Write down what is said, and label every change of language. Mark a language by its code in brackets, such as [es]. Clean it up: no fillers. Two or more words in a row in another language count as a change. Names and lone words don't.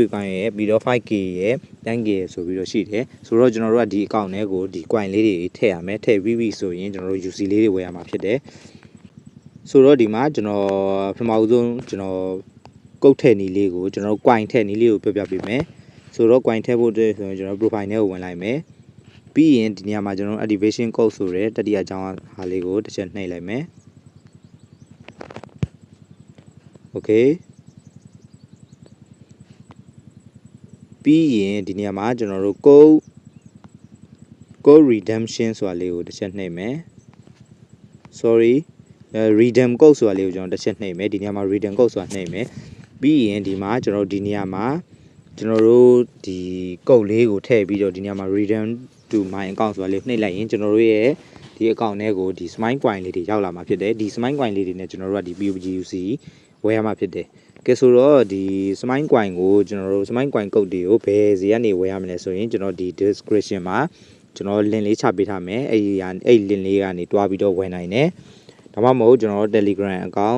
[my] coin ရယ်ပြီးတော့ 5k ရယ် 10k ရယ်ဆိုပြီးတော့ရှိတယ်ဆိုတော့ကျွန်တော်တို့ကဒီ account ထဲကိုဒီ coin လေးတွေထည့်ရမယ်ထည့်ပြီးပြီဆိုရင်ကျွန်တော်တို့ UC လေးတွေဝယ်ရမှာဖြစ်တယ်ဆိုတော့ဒီမှာကျွန်တော်ပထမဆုံးကျွန်တော်ကုတ်ထည့်နည်းလေးကိုကျွန်တော် coin ထည့်နည်းလေးကိုပြောပြပေးမယ်ဆိုတော့ coin ထည့်ဖို့အတွက်ဆိုရင်ကျွန်တော် profile ထဲကိုဝင်လိုက်မယ်ပြီးရင်ဒီနေရာမှာကျွန်တော် [en] activation code [my] ဆိုတဲ့တတိယအကြောင်းဟာလေးကိုတစ်ချက်နှိပ်လိုက်မယ် โอเคပြီးရင်ဒီနေရာမှာကျွန်တော်တို့ [en] code redemption [my] ဆိုတာလေးကိုတစ်ချက်နှိပ်မယ် [en] sorry redeem code [my] ဆိုတာလေးကိုကျွန်တော်တစ်ချက်နှိပ်မယ်ဒီနေရာမှာ [en] redeem code [my] ဆိုတာနှိပ်မယ်ပြီးရင်ဒီမှာကျွန်တော်ဒီနေရာမှာကျွန်တော်တို့ဒီ code လေးကိုထည့်ပြီးတော့ဒီနေရာမှာ [en] redeem to my account [my] ဆိုတာလေးနှိ ပ်လိုက်ရင်ကျွန်တော်တို့ရဲ့ဒီ account ထဲကိုဒီ smile coin လေးတွေရောက်လာမှာဖြစ်တယ်ဒီ smile coin လေးတွေနဲ့ကျွန်တော်တို့ကဒီ PUBG-UC ဝယ်ရမှာဖြစ်တယ်ကဲဆိုတော့ဒီ smile coin ကိုကျွန်တော်တို့ smile coin code တွေကိုဘယ် စီကနေဝယ်ရမလဲဆိုရင်ကျွန်တော်ဒီ description မှာကျွန်တော် link လေးချပေးထားမယ်အဲ့ link လေးကနေတွားပြီးတော့ဝယ်နိုင်တယ်ဒါမှမဟုတ်ကျွန်တော် Telegram account